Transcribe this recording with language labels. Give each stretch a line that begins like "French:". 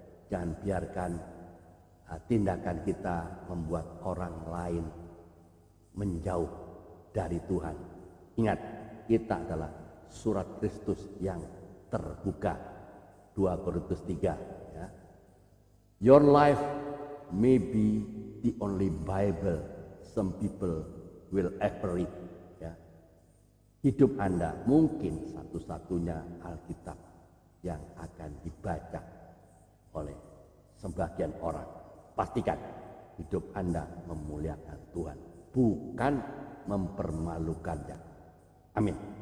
Indonesian: Jangan biarkan tindakan kita membuat orang lain menjauh dari Tuhan. Ingat, kita adalah surat Kristus yang terbuka. 2 Korintus 3 ya.
English: Your life may be the only Bible some people will ever read ya.
Indonesian: Hidup Anda mungkin satu-satunya Alkitab yang akan dibaca oleh sebagian orang. Pastikan hidup Anda memuliakan Tuhan, bukan mempermalukannya. Amin.